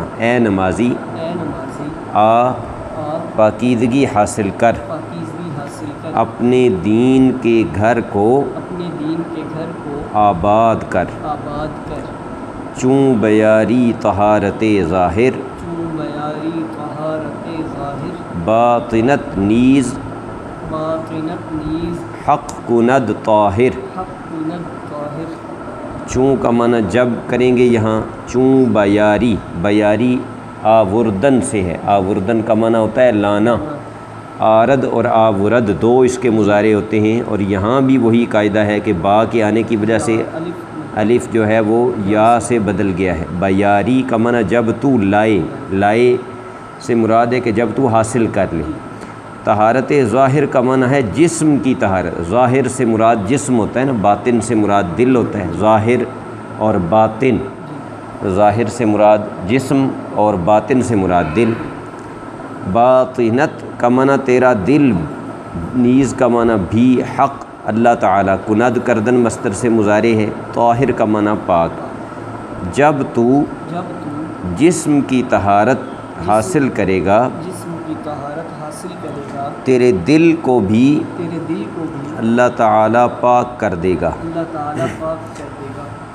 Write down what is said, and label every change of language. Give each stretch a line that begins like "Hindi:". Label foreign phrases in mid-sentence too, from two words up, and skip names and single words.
Urdu: اے نمازی اے نمازی آ آپ پاکیزگی حاصل کر، پاکیزگی حاصل کر، اپنے دین کے گھر کو اپنے دین کے گھر کو آباد کر۔ آباد کر۔
Persian: چوں بیاری طہارت ظاہر، چون بیاری طہارت ظاہر، باطنت نیز باطنت نیز حق کند طاہر۔ حق کند طاہر۔
Urdu: چوں کا معنی جب کریں گے یہاں،
Persian: چوں بیاری،
Urdu: بیاری آوردن سے ہے۔ آوردن کا معنی ہوتا ہے لانا۔ آرد اور آورد دو اس کے مضارع ہوتے ہیں، اور یہاں بھی وہی قاعدہ ہے کہ با کے آنے کی وجہ سے الف جو ہے وہ یا سے بدل گیا ہے۔ بیاری کا معنی جب تو لائے، لائے سے مراد ہے کہ جب تو حاصل کر لے۔
Persian: طہارت ظاہر
Urdu: کا معنی ہے جسم کی طہارت۔ ظاہر سے مراد جسم ہوتا ہے نا، باطن سے مراد دل ہوتا ہے۔ ظاہر اور باطن، ظاہر سے مراد جسم اور باطن سے مراد دل۔ باطنت کا معنی تیرا دل، نیز کا معنی بھی حق اللہ تعالیٰ،
Persian: کند کردن
Urdu: مصدر سے مضارع ہے، طاہر کا معنی پاک۔ جب تو جب تو جسم کی طہارت حاصل کرے گا، جسم کی طہارت حاصل کرے گا، تیرے دل کو بھی تیرے دل کو بھی اللہ تعالیٰ پاک کر دے گا۔ اللہ تعالیٰ پاک کر دے گا۔